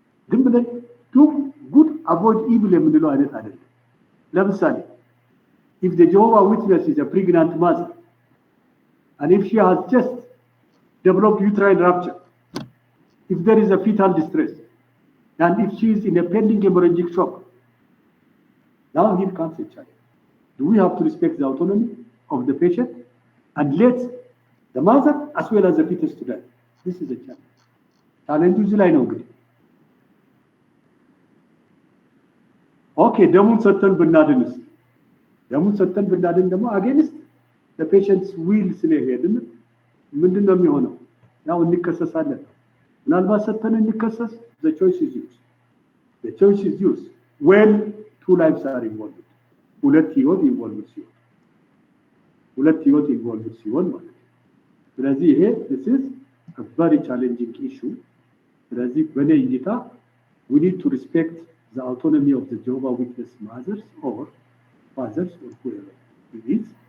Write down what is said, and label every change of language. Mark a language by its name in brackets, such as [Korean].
[Amharic] ግን ብለን [English] do good avoid evil የምንለው አይነት አይደለም። ለምሳሌ if the Jehovah Witness is a pregnant mother and if she has just developed uterine rupture, if there is a fetal distress, and if she is in a pending hemorrhagic shock, now here comes a challenge. Do we have to respect the autonomy of the patient and let the mother as well as the fetus to die? This is a challenge. [Amharic] Challenge is ላይ ነው እንግዲህ okay ደሙን ሰጥተን ብናድንስ ደሙን ሰጥተን ብናድን ደግሞ [English] against the patient's will [Amharic] ስለሄድን ምንድነው የሚሆነው? ያው እንከሰሳለን። ምናልባት ሰጥተን እንከሰስ [English] the choice is yours. The choice is yours when two lives are involved. [Amharic] ሁለት ህይወት involved ሲሆን ማለት ነው። ስለዚህ ይሄ [English] this is a very challenging issue. [Amharic] ስለዚህ በኔ እይታ [English] we need to respect the autonomy of the Jehovah Witness mothers or fathers or whoever it is.